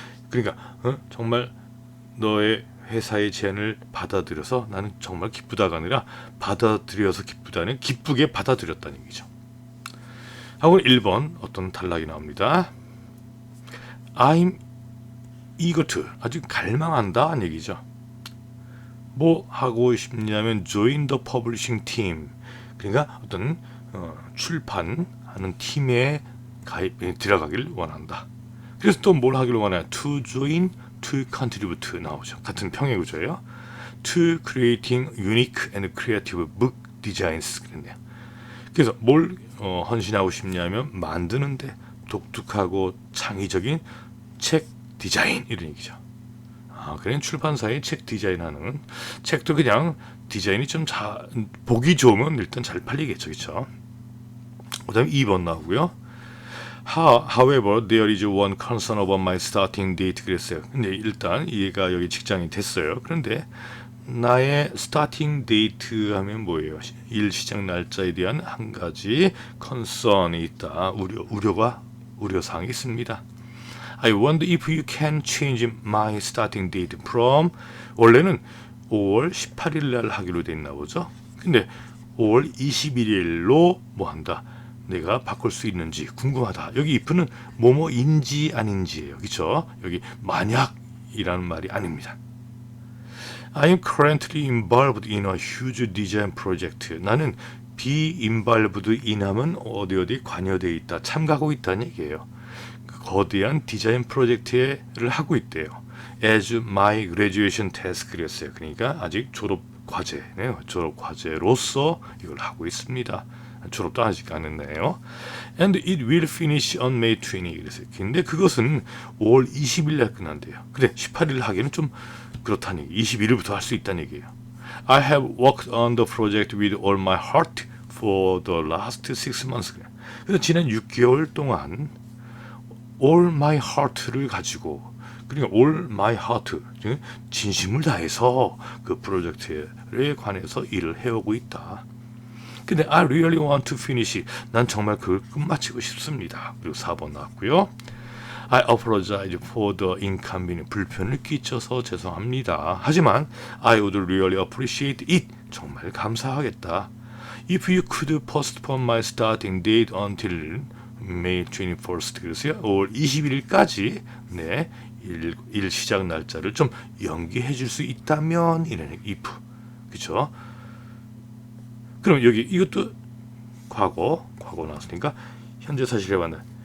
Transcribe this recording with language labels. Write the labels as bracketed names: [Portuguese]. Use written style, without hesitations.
[Korean] 그러니까 정말 너의 회사의 제안을 받아들여서 나는 정말 기쁘다가 아니라 받아들여서 기쁘다는 기쁘게 받아들였다는 얘기죠. 하고 1번 어떤 단락이 나옵니다. [English] I'm eager to [Korean] 아주 갈망한다는 얘기죠. 뭐 하고 싶냐면 [English] join the publishing team. [Korean] 그러니까 어떤 출판하는 팀에 들어가길 원한다. 그래서 또 뭘 하기를 원해요? [English] To join, to contribute [Korean] 나오죠. 같은 평행 구조예요. [English] To creating unique and creative book designs [Korean] 그랬네요. 그래서 뭘 헌신하고 싶냐면 만드는데 독특하고 창의적인 책 디자인 이런 얘기죠. 그냥 출판사의 책 디자인하는 책도 그냥 디자인이 좀 보기 좋으면 일단 잘 팔리겠죠, 그렇죠? 그다음에 2번 나오고요. [English] However, there is one concern about my starting date [Korean] 그랬어요. 근데 일단 얘가 여기 직장이 됐어요. 그런데 나의 스타팅 데이트 하면 뭐예요? 일 시작 날짜에 대한 한 가지 컨선이 있다. 우려사항이 있습니다. [English] I wonder if you can change my starting date from [Korean] 원래는 5월 18일 날 하기로 돼 있나 보죠. 근데 5월 21일로 뭐 한다. 내가 바꿀 수 있는지 궁금하다. 여기 if는 뭐뭐인지 아닌지예요. 그렇죠? 여기 만약이라는 말이 아닙니다. [English] I am currently involved in a huge design project. [Korean] 나는 [English] be involved in [Korean] 하면 어디 관여되어 있다. 참가하고 있다는 얘기예요. 거대한 디자인 프로젝트를 하고 있대요. [English] As my graduation task [Korean] 그랬어요. 그러니까 아직 졸업 과제네요. 졸업 과제로서 이걸 하고 있습니다. 졸업도 아직 안 했네요. [English] And it will finish on May 20. [Korean] 그랬어요. 근데 그것은 5월 20일 날 끝난대요. 근데 18일 하기는 좀 그렇다는 얘기. 21일부터 할 수 있다는 얘기예요. [English] I have worked on the project with all my heart for the last 6 months. [Korean] 그래서 지난 6개월 동안 [English] all my heart [Korean] 를 가지고 그러니까 all my heart 진심을 다해서 그 프로젝트에 관해서 일을 해오고 있다. 근데 [English] I really want to finish. [Korean] 난 정말 그걸 끝마치고 싶습니다. 그리고 4번 나왔고요. [English] I apologize for the inconvenience. [Korean] 불편을 끼쳐서 죄송합니다. 하지만 [English] I would really appreciate it. [Korean] 정말 감사하겠다. [English] If you could postpone my starting date until May 21st. [Korean] 그래서요. 5월 21일까지 일 시작 날짜를 좀 연기해 줄 수 있다면 이런 if. 그렇죠? 그럼 여기 이것도 과거 나왔으니까 현재 사실 해봤나.